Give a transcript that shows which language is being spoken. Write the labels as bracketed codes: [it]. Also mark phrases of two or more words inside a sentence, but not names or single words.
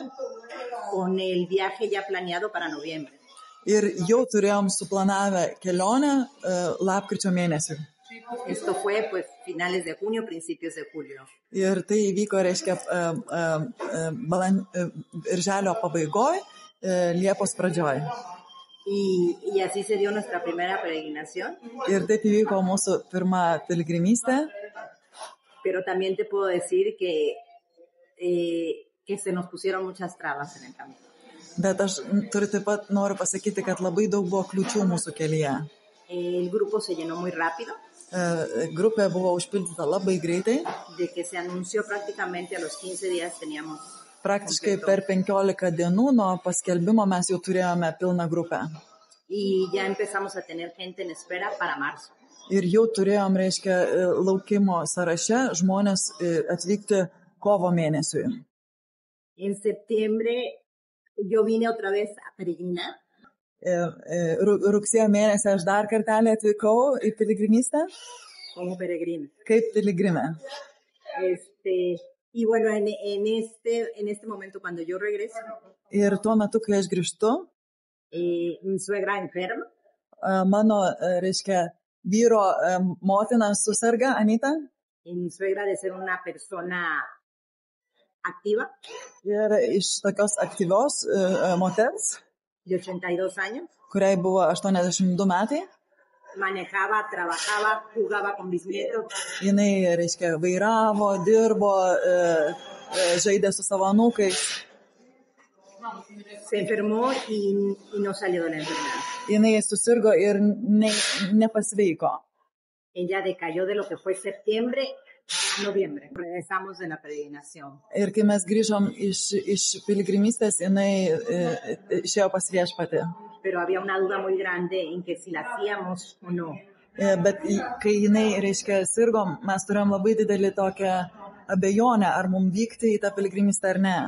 [es] Con el viaje ya planeado para noviembre. [lt] Ir jau turėjom suplanavę kelionę lapkričio mėnesį. [es] Esto fue pues finales de junio, principios de julio. [lt] Ir tai įvyko, reiškia, birželio pabaigoj, Liepos pradžioj. [es] Y así se dio nuestra primera peregrinación. [lt] Ir taip įvyko mūsų pirma piligrimystė. [es] Pero también te puedo decir que se nos pusieron muchas trabas en el camino. [lt] Bet aš taip pat noriu pasakyti, kad labai daug buvo kliūčių mūsų kelyje. [es] El grupo se llenó muy rápido. [lt] Grupė buvo užpildyta labai greitai. [es] De que se anunció prácticamente a los 15 días teníamos. [lt] Praktiškai per 15 dienų nuo paskelbimo mes jau turėjome pilną grupę. [es] Y ya empezamos a tener gente en espera para marzo. [lt] Ir jau turėjom, reiškia, laukimo sąraše žmonės atvykti kovo mėnesiui. [es] En septiembre yo vine otra vez a peregrinar. [lt] Rugsėjo mėnesį aš dar kartelį atvykau į piligrimystę. [es] Como peregrina. [lt] Kaip piligrimė. [es] Y bueno, en este momento cuando yo regreso. [lt] Ir tuo metu, kai aš grįžtu. [es] Mi suegra enferma. [lt] Mano, reiškia, vyro motina susirga, [es] Anita. Mi suegra de ser una persona activa. [lt] Ir iš tokios aktyvios moters. [es] De 82 años. [lt] Kuriai buvo 82 metai. [es] manejaba, trabajaba, jugaba con mis nietos. [lt] Jinai, reiškia, vairavo, dirbo, žaidė su savo anūkais. [es] Se enfermó y no salió de la enfermedad. [lt] Jinai susirgo ir nepasveiko. [es] Ella decayó de lo que fue septiembre a noviembre. Regresamos de la peregrinación. [lt] Ir kai mes grįžom iš piligrimystės, jinai išėjo pas Viešpatį. [es] Pero había una duda muy grande en que si la hacíamos o no. [lt] Bet kai jinai, reiškia, sirgo, mes turėjom labai didelį tokią abejonę, ar mums vykti į tą piligrimystę ar ne.